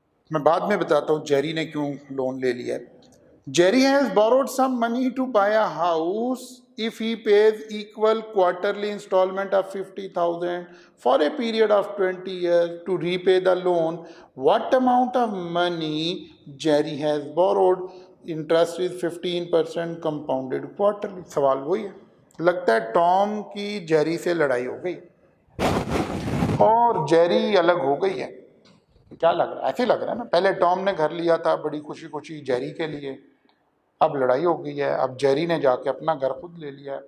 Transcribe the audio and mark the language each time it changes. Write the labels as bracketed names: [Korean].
[Urdu] میں بعد میں بتاتا ہوں جیری نے کیوں لون لے لیا ہے. [English] Jerry has borrowed some money to buy a house if he pays equal quarterly installment of 50,000 for a period of 20 years to repay the loan. What amount of money Jerry has borrowed? Interest is 15% compounded quarterly. [Urdu] سوال وہی ہے. لگتا ہے Tom کی جیری سے لڑائی ہو گئی اور جیری الگ ہو گئی ہے. کیا لگ رہا ہے؟ ایسے لگ رہا ہے نا. پہلے ٹام نے گھر لیا تھا بڑی خوشی خوشی جیری کے لیے، اب لڑائی ہو گئی ہے، اب جیری نے جا کے اپنا گھر خود لے لیا ہے.